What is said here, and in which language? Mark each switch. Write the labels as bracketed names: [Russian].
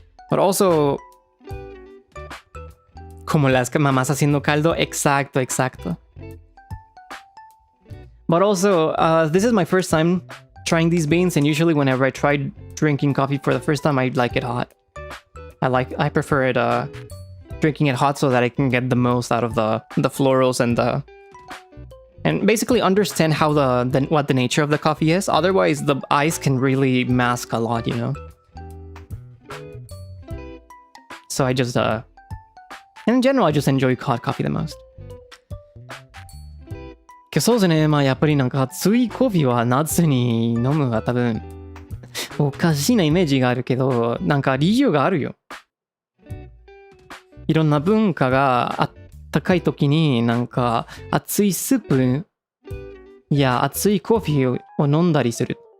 [English] But also, [Spanish] como las mamás haciendo caldo, exacto. [English] But also, this is my first time trying these beans, and usually whenever I try drinking coffee for the first time, I like it hot. I prefer it drinking it hot so that I can get the most out of the florals and basically understand how what the nature of the coffee is. Otherwise, the ice can really mask a lot, you know. So I just and in general, I just enjoy hot coffee the most. [Japanese] そうですね。まあやっぱりなんか熱いコーヒーは夏に飲むが多分おかしいなイメージがあるけど、なんか理由があるよ。いろんな文化があったかい時になんか熱いスープや熱いコーヒーを飲んだりする。